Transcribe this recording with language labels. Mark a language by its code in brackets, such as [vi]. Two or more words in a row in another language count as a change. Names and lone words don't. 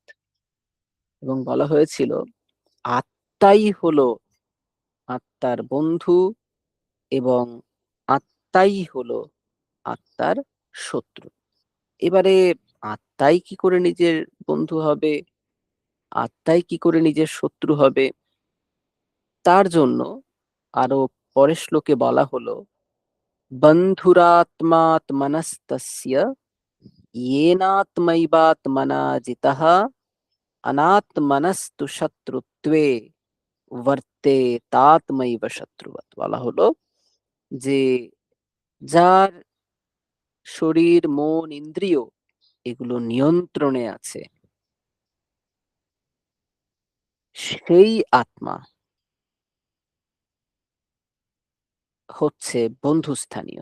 [bn] এবং বলা হয়েছিল আত্মাই হলো আত্মার বন্ধু এবং আত্মাই হলো আত্মার শত্রু। এবারে আত্মাই কি করে নিজের বন্ধু হবে, আত্মাই কি করে নিজের শত্রু হবে, তার জন্য আরো পরের শ্লোকে বলা হলো [sa] বন্ধুরাত্মাত্মনস্তস্য येनात्मैवात्मना जितः अनात्मनस्तु শত্রুত্বে বর্তেতাত্মৈব শত্রুবৎ। [bn] বলা হলো যে যার শরীর মন ইন্দ্রিয় এগুলো নিয়ন্ত্রণে আছে সেই আত্মা হচ্ছে বন্ধুস্থানীয়।